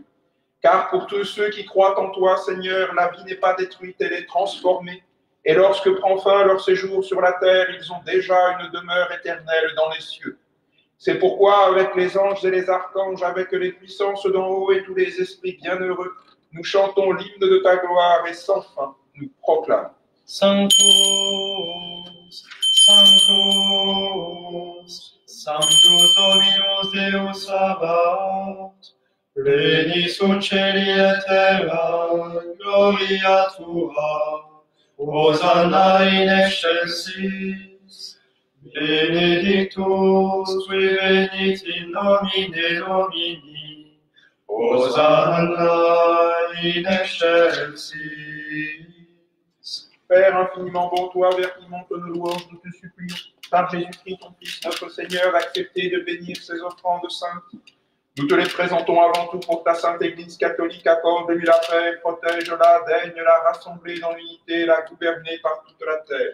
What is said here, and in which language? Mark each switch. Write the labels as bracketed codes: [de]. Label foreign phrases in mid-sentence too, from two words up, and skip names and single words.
[fr] Car pour tous ceux qui croient en toi, Seigneur, la vie n'est pas détruite, elle est transformée. Et lorsque prend fin leur séjour sur la terre, ils ont déjà une demeure éternelle dans les cieux. C'est pourquoi, avec les anges et les archanges, avec les puissances d'en haut et tous les esprits bienheureux, nous chantons l'hymne de ta gloire et sans fin, nous proclamons. [la] Sanctus, Sanctus, Sanctus Dominus Deus Sabaoth, pleni sunt celi et terra, gloria tua, Hosanna in excelsis, benedictus qui venit in nomine Domini, Hosanna in excelsis. [fr] Père infiniment bon, toi, vers qui montent nos louanges, nous te supplions, par Jésus-Christ, ton Fils, notre Seigneur, d'accepter de bénir ces offrandes saintes. Nous te les présentons avant tout pour ta sainte Église catholique, accorde-lui la paix, protège-la, daigne la rassembler dans l'unité, la gouverner par toute la terre.